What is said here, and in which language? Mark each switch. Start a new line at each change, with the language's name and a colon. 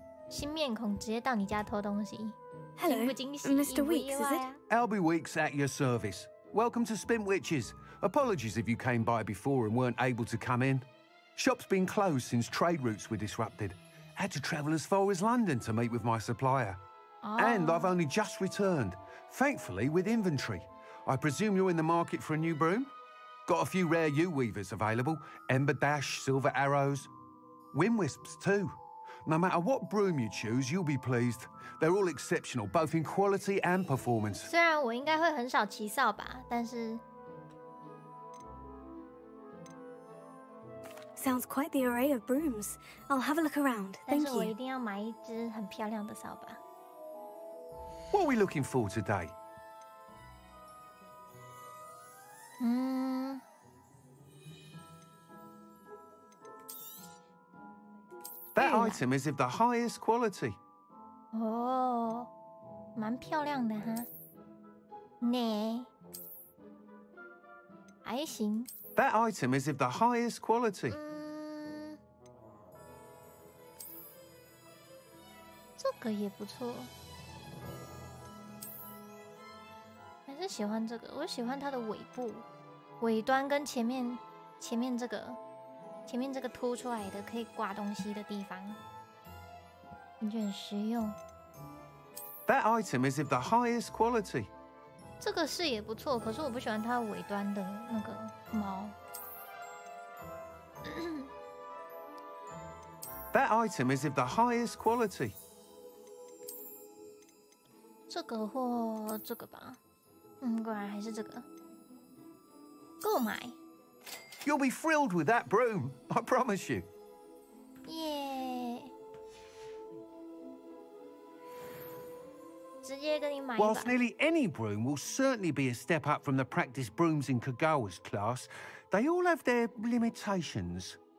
Chinese: 新面孔直接到你家偷东西。
English: Hello, Mr. Weeks, is it? Albie Weeks at your service. Welcome to Spintwitches. Apologies if you came by before and weren't able to come in. Shop's been closed since trade routes were disrupted. Had to travel as far as London to meet with my supplier. And I've only just returned, thankfully with inventory. I presume you're in the market for a new broom? Got a few rare U-weavers available. Ember Dash, Silver Arrows. Wind Wisps too. No matter what broom you choose, you'll be pleased. They're all exceptional, both in quality and performance.
Chinese: 虽然我应该会很少骑扫把，但是
English: Sounds quite the array of brooms. I'll have a look around.
Chinese: 但
English: Thank
Chinese: 是我一
English: you.
Chinese: 定要买一只很漂亮的扫把。
English: What are we looking for today? That item is of the highest quality.
Chinese: 哦，蛮漂亮的哈。呢，还行。
English: That item is of the highest quality.
Chinese: 这个也不错。还是喜欢这个，我喜欢它的尾部、尾端跟前面这个凸出来的可以挂东西的地方，感觉很实用。
English: That item is of the highest quality.
Chinese: 这个是也不错，可是我不喜欢它尾端的那个毛。
English: That item is of the highest quality.
Chinese: 这个或这个吧，果然还是这个。购买。
English: You'll be thrilled with that broom, I promise you.
Chinese: 耶！直接跟你买一把。
English: Whilst nearly any broom will certainly be a step up from the practice brooms in Kagawa's class, they all have their limitations.